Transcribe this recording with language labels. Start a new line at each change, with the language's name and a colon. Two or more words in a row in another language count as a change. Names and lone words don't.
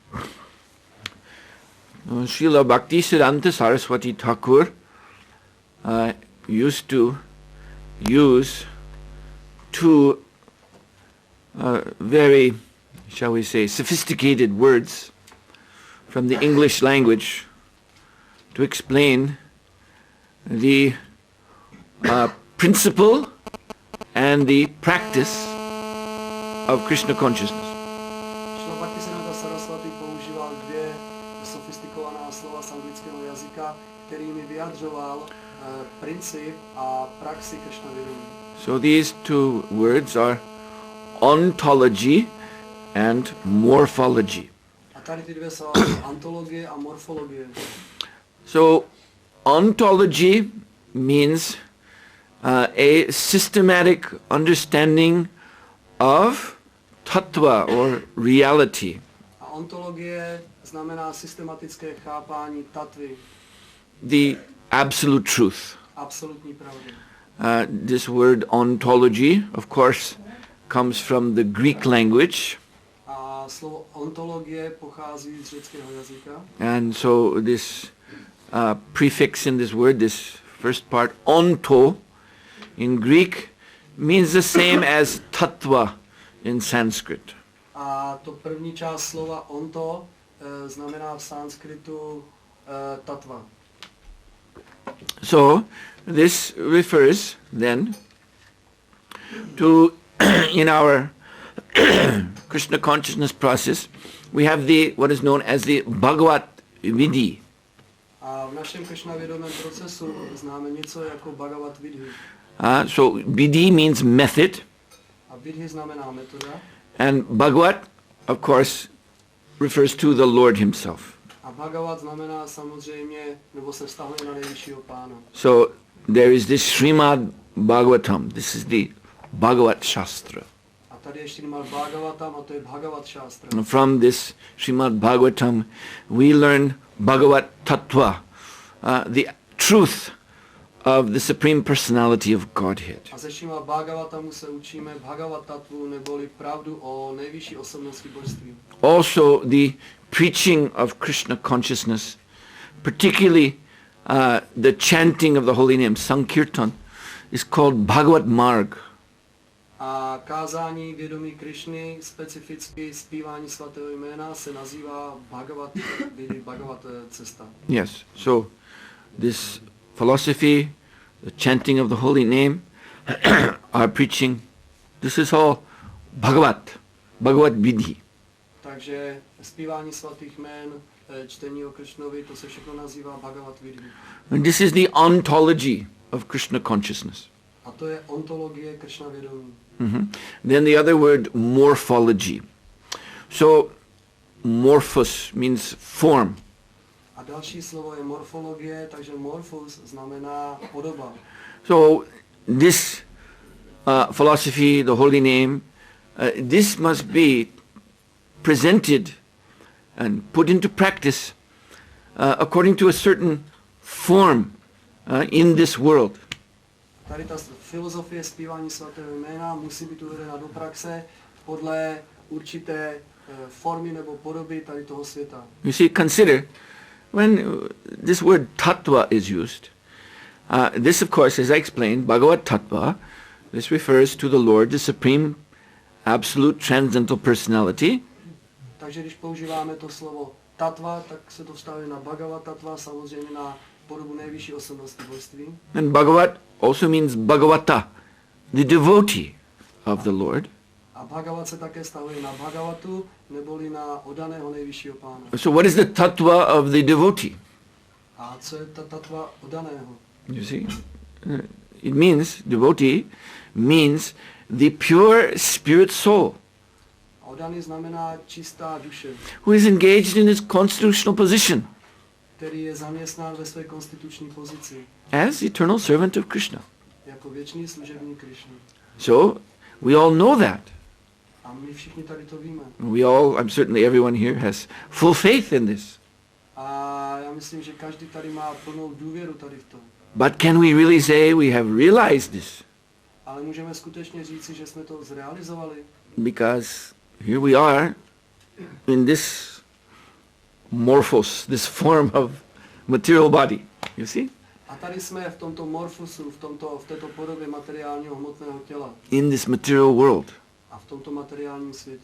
English: Srila Bhaktisiddhanta Saraswati Thakur used to use two very, shall we say, sophisticated words from the English language to explain the principle and the practice of Krishna consciousness.
Czech: Srila Bhaktisiddhanta Saraswati používal dvě sofistikovaná slova z anglického jazyka, kterými vyjadřoval princip a praxi Krishna vědomí.
English: So these two words are ontology and morphology.
Czech: A tady ty dvě slova ontologie a morfologie.
English: So ontology means a systematic understanding of tattva or reality.
Czech: A ontologie znamená systematické chápání tatvy,
English: The absolute truth.
Czech: absolutní pravdy.
English: This word ontology, of course, comes from the Greek language.
Czech: A slovo ontologie pochází z řeckého jazyka.
English: And so this prefix in this word, this first part, onto, in Greek, means the same as tattva in Sanskrit.
Czech: A to první část slova onto znamená v sanskritu tatva.
English: So this refers then to, in our Krishna consciousness process, we have the what is known as the
Sanskrit: Bhagavat Vidhi.
Czech: A v našem Krishna vědomém procesu známe něco jako
Sanskrit: Bhagavat Vidhi.
English: So Vidhi means method,
Czech: A Vidhi znamená metoda.
English: and Bhagavat, of course, refers to the Lord himself.
Czech: A Bhagavat znamená samozřejmě, nebo se vztahuje na nejvyššího pána.
English: So there is this Srimad Bhagavatam. This is the
Sanskrit: Bhagavat Shastra.
Czech: A tady je Srimad Bhagavatam a to je
Sanskrit: Bhagavat Shastra.
English: And from this Srimad Bhagavatam, we learn
Sanskrit: Bhagavat Tattva,
English: the truth of the Supreme Personality of Godhead.
Czech: A ze Srimad Bhagavatamu se učíme
Sanskrit: Bhagavat Tattvu,
Czech: neboli pravdu o nejvyšší osobnosti božství.
English: Also the preaching of Krishna consciousness, particularly the chanting of the holy name, Sankirtan, is called
Sanskrit: Bhagavat Marg.
Czech: A kázání vědomí Krishny, specificky zpívání svatého jména, se nazývá
Sanskrit: Bhagavat Vidhi,
Czech: Bhagavat cesta.
English: Yes, so this philosophy, the chanting of the holy name, our preaching, this is all
Sanskrit: Bhagavat, Bhagavat Vidhi.
Czech: Takže zpívání svatých jmén, čtení o Krishnovi, to se všechno nazývá
Sanskrit: Bhagavat Vidhi.
English: And this is the ontology of Krishna consciousness.
Czech: A to je ontologie Krishna vědomí.
English: Then the other word, morphology. So morphos means form.
Czech: A další slovo je morfologie, takže morphos znamená podoba.
English: So this philosophy, the holy name, this must be presented and put into practice according to a certain form in this world.
Czech: Tady ta filozofie zpívání svatého jména musí být uvedena do praxe podle určité formy nebo podoby tady toho světa.
English: You see, consider when this word tattva is used. This, of course, as I explained,
Sanskrit: Bhagavat Tattva,
English: this refers to the Lord, the Supreme, Absolute, Transcendental Personality.
Czech: Takže když používáme to slovo tatva, tak se to vztahuje na
Sanskrit: Bhagavat Tattva,
Czech: samozřejmě na podobu nejvyšší osobnosti božství.
English: And Bhagavat also means Bhagavata, the devotee of the Lord.
Czech: A Bhagavat se také vztahuje na Bhagavatu, neboli na oddaného nejvyššího pána.
English: So what is the tattva of the devotee?
Czech: A co je ta tatva oddaného?
English: You see? It means, devotee means the pure spirit soul
Czech: A oddaný znamená čistá duše,
English: who is engaged in his constitutional position
Czech: který je zaměstnán ve své konstituční pozici
English: as eternal servant of Krishna.
Czech: jako věčný služebník Krishna.
English: So we all know that.
Czech: A my všichni tady to víme.
English: We all, I'm certainly everyone here has full faith in this.
Czech: A já myslím, že každý tady má plnou důvěru tady v tom.
English: But can we really say we have realized this?
Czech: Ale můžeme skutečně říci, že jsme to zrealizovali.
English: Because here we are in this morphos, this form of material body. You see?
Czech: A tady jsme v tomto morfosu, v této podobě materiálního hmotného těla.
English: In this material world.
Czech: A v tomto materiálním světě.